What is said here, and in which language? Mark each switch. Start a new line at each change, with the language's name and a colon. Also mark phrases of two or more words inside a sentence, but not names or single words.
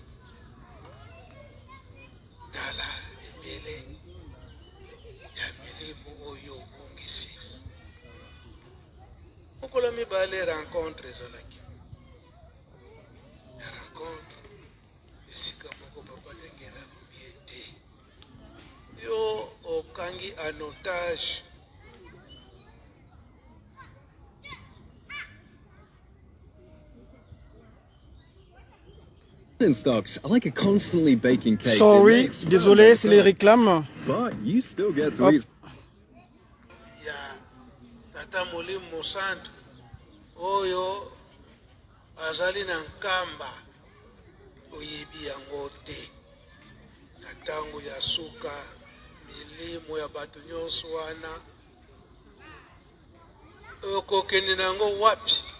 Lingala: Tala ebele ya milimo oyo obungisi. Mokolo mibale rencontre ezalaki. Ya rencontre esika moko papa ndengela lobi ete yo okangi
French: en otage
English: stocks are like a constantly baking cake. Sorry,
French: désolé, c'est les réclames.
English: But you still get to Hop. eat.
Lingala: ya tata Molimo Santo oyo azali na nkamba oyebi yango te. Na ntango ya suka milimo ya bato nyonso wana okokende nango wapi?